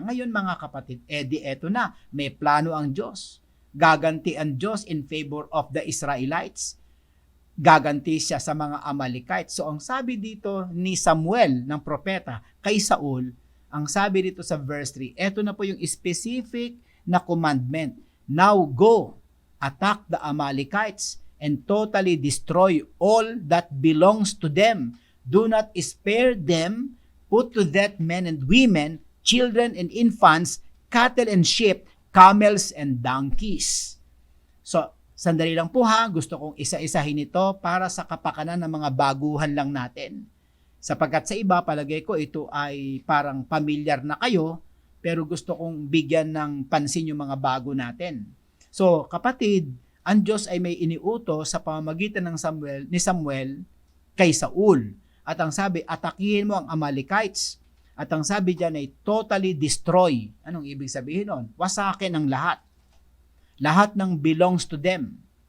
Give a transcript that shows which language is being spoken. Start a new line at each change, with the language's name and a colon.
Filipino: Ngayon mga kapatid, eto na, may plano ang Diyos. Gaganti ang Diyos
English: in favor of the Israelites.
Filipino: Gaganti siya sa mga Amalekites. So ang sabi dito ni Samuel, ng propeta, kay Saul, ang sabi dito sa verse 3, eto na po yung specific na commandment.
English: Now go, attack the Amalekites and totally destroy all that belongs to them. Do not spare them, put to death men and women, children and infants, cattle and sheep, camels and donkeys.
Filipino: So, sandali lang po ha, gusto kong isa-isahin ito para sa kapakanan ng mga baguhan lang natin. Sapagkat sa iba, palagay ko ito ay parang familiar na kayo, pero gusto kong bigyan ng pansin yung mga bago natin. So, kapatid, ang Diyos ay may iniutos sa pamamagitan ng ni Samuel kay Saul. At ang sabi, atakihin mo ang Amalekites. At ang sabi diyan ay
English: totally destroy.
Filipino: Anong ibig sabihin nun? Wasakin ang lahat. Lahat ng
English: belongs to them.